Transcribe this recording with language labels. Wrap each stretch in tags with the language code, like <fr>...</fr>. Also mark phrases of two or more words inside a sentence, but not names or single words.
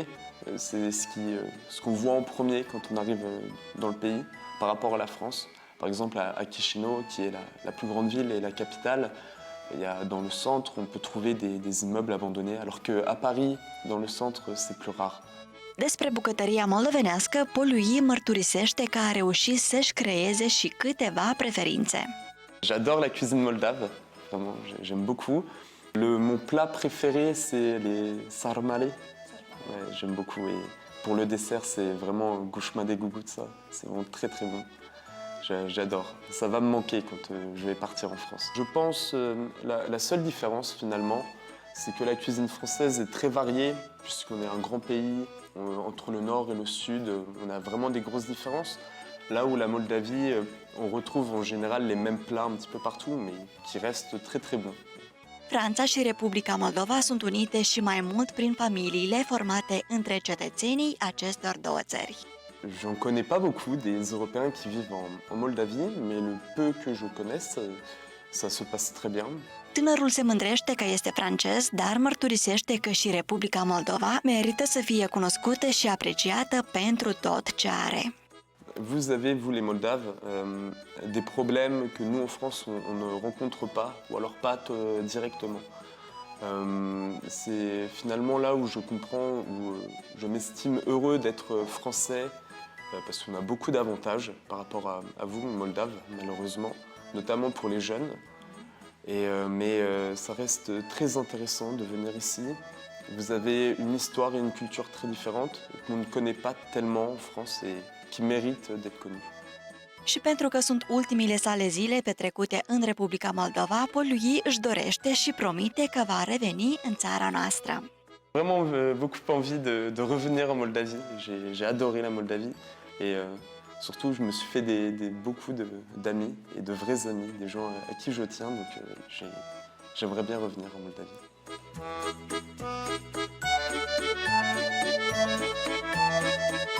<fr>C'est ce qu'on voit en premier quand on arrive dans le pays par rapport à la France. Par exemple, à Chișinău, qui est la plus grande ville et la capitale, dans le centre, on peut trouver des immeubles abandonnés, alors qu'à Paris, dans le centre, c'est plus rare.</fr> <ro>Despre bucătăria moldovenească, Paul Louis mărturisește că a reușit să-și creeze și câteva preferințe.</ro> <fr>J'adore la cuisine moldave, vraiment, j'aime beaucoup. Mon plat préféré, c'est les sarmale. Ouais, j'aime beaucoup. Et pour le dessert, c'est vraiment gushma de gugutsa. C'est vraiment très très bon. J'adore. Ça va me manquer quand je vais partir en France. Je pense la seule différence finalement, c'est que la cuisine française est très variée, puisqu'on est un grand pays, entre le nord et le sud, on a vraiment des grosses différences. Là où la Moldavie, on retrouve en général les mêmes plats un petit peu partout, mais qui restent très très bons.</fr> <ro>Franța și Republica Moldova sunt unite și mai mult prin familiile formate între cetățenii acestor două țări.</ro> <fr>J'en connais pas beaucoup des Européens qui vivent en Moldavie, mais le peu que je connaisse, ça se passe très bien.</fr> <ro>Tânărul se mândrește că este francez, dar mărturisește că și Republica Moldova merită să fie cunoscută și apreciată pentru tot ce are.</ro> <fr>Vous avez, vous les Moldaves, des problèmes que nous en France on ne rencontre pas, ou alors pas directement. C'est finalement là où je comprends, où je m'estime heureux d'être français, parce qu'on a beaucoup d'avantages par rapport à vous, Moldave, malheureusement, notamment pour les jeunes. Mais ça reste très intéressant de venir ici. Vous avez une histoire et une culture très différentes qu'on ne connaît pas tellement en France et qui méritent d'être connues.</fr> <ro>Și pentru că sunt ultimile sale zile petrecute în Republica Moldova, Paul lui își dorește și promite că va reveni în țara noastră.</ro> <fr>Vraiment beaucoup envie de revenir en Moldavie. J'ai adoré la Moldavie et surtout je me suis fait beaucoup d'amis et de vrais amis, des gens à qui je tiens, donc j'aimerais bien revenir en Moldavie.</fr>